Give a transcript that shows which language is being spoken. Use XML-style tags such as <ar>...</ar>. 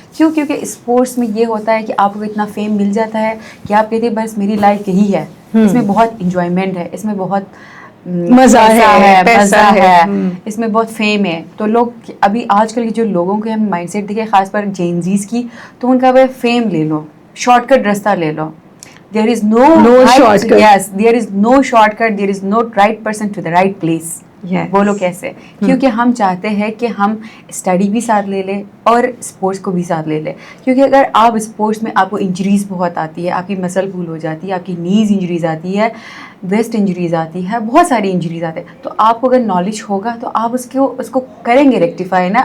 <ur>کیوں؟ کیونکہ اسپورٹس میں یہ ہوتا ہے کہ آپ کو اتنا فیم مل جاتا ہے کہ آپ کہتے ہیں بس میری لائف یہی ہے. اس میں بہت انجوائمنٹ ہے، اس میں بہت مزہ ہے، پیسہ ہے، اس میں بہت فیم ہے. تو لوگ ابھی آج کل کے جو لوگوں کے ہم مائنڈ سیٹ دیکھیں، خاص پر جینزیز کی، تو ان کا وہ فیم لے لو، شارٹ کٹ رستہ لے لو.</ur> <en>There is no shortcut. Yes, there is no shortcut. There is no right person to the right place. Yes.</en> <ur>بولو کیسے؟ کیونکہ ہم چاہتے ہیں کہ ہم اسٹڈی بھی ساتھ لے لیں اور اسپورٹس کو بھی ساتھ لے لیں. کیونکہ اگر آپ اسپورٹس میں آپ کو انجریز بہت آتی ہے، آپ کی مسل پول ہو جاتی ہے، آپ کی نیز انجریز آتی ہے، ویسٹ انجریز آتی ہے، بہت ساری انجریز آتے ہیں، تو آپ کو اگر نالج ہوگا تو آپ اس کو کریں گے ریکٹیفائی نا.</ur>